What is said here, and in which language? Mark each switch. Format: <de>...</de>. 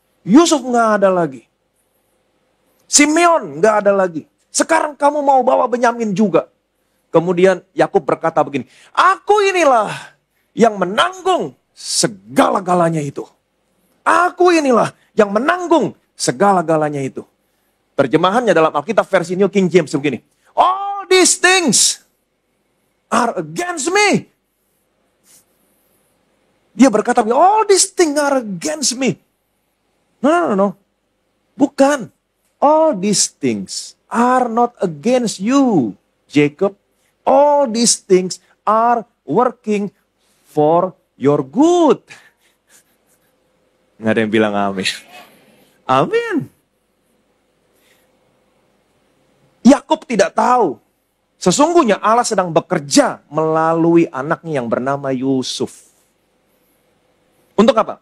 <id>Yusuf nggak ada lagi. Simeon nggak ada lagi. Sekarang kamu mau bawa Benyamin juga. Kemudian Yakub berkata begini, aku inilah yang menanggung segala-galanya itu. Aku inilah yang menanggung segala-galanya itu. Terjemahannya dalam Alkitab versi New King James begini.</id> <en>All these things are against me.</en> <id>Dia berkata,</id> <en>all these things are against me. No.</en> <id>Bukan.</id> <en>All these things are not against you, Jacob. All these things are working for your good.</en> <id>Nggak ada yang bilang amin. Amin. Yakub tidak tahu. Sesungguhnya Allah sedang bekerja melalui anaknya yang bernama Yusuf. Untuk apa?</id>